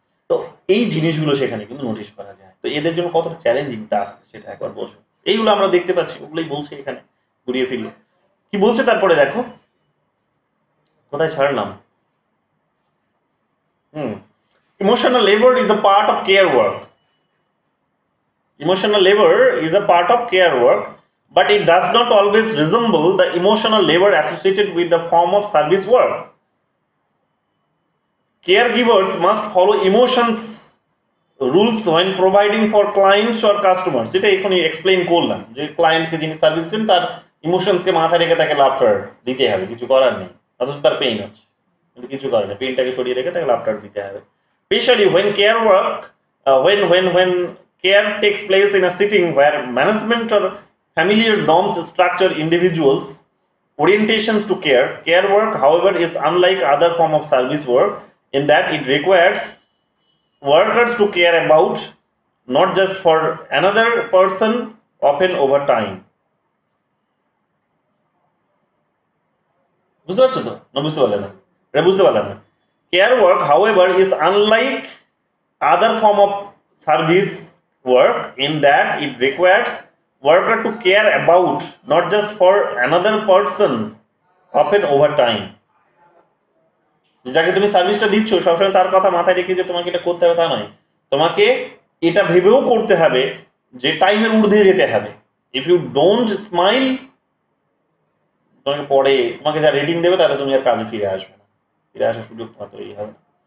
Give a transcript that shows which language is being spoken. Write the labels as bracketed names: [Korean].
[Bangla] তো এই জিনিসগুলো সেখানে কিন্তু নোটিশ করা যায়। তো এদের জন্য কতটা চ্যালেঞ্জিং টাস্ক সেটা একবার বোঝো। এইগুলো আমরা দেখতে পাচ্ছি, ওগুলোই বলছে এখানে ঘুরিয়ে ফিরিয়ে। কি বলছে তারপরে দেখো, কোথায় ছাড়লাম? [English] Emotional labour is a part of care work. Emotional labor is a part of care work, but it does not always resemble the emotional labor associated with the form of service work. Caregivers must follow emotions rules when providing for clients or customers. [Bangla] এটা এখনই explain করলাম যে ক্লায়েন্টকে যিনি service দিচ্ছেন তার ইমোশনসকে মাথায় রেখে তাকে লাফটার দিতে হবে, কিছু করার নেই, অথচ তার পেইন আছে, কিন্তু কিছু করার নেই, পেইনটাকে সরিয়ে রেখে তাকে লাফটার দিতে হবে। [English] Especially when care work, when care takes place in a setting where management or familiar norms structure individuals' orientations to care. Care work, however, is unlike other form of service work in that it requires workers to care about not just for another person, often over time. [Bangla] বুঝতে পারছো তো, না বুঝতে পারলে না? এটা বুঝতে পারলাম না। [English] Care work, however, is unlike other form of service work in that it requires worker to care about not just for another person, often over time. [Bangla] যাকে তুমি সার্ভিসটা দিচ্ছ সবসময় তার কথা মাথায় রেখে যে তোমাকে এটা করতে হবে তা নয়, তোমাকে এটা ভেবেও করতে হবে যে টাইমের ঊর্ধ্বে যেতে হবে। [English] if you don't smile, [Bangla] তোমাকে পরে তোমাকে যা রেটিং দেবে তাতে তুমি আর কাজে ফিরে আসবে না, ফিরে আসার সুযোগ তোমার তৈরি হবে না।